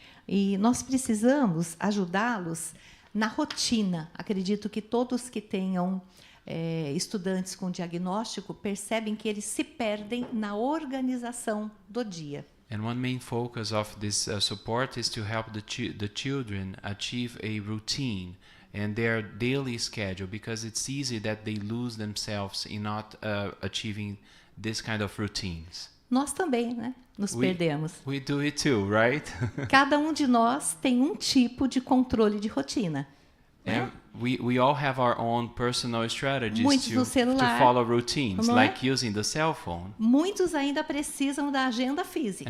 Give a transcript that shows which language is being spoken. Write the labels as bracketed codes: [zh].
[pt] E nós precisamos ajudá-los na rotina. Acredito que todos que tenham estudantes com diagnóstico percebem que eles se perdem na organização do dia. [en] And one main focus of this support is to help the children achieve a routine and their daily schedule, because it's easy that they lose themselves in not achieving this kind of routines. [pt] Nós também, né? Nos perdemos. [en] We do it too, right? [pt] Cada um de nós tem um tipo de controle de rotina. Né? [en] we all have our own personal strategies [pt] Muitos [en] to [pt] no celular, [en] follow routines, [pt] não é? [en] like using the cell phone. [pt] Muitos ainda precisam da agenda física.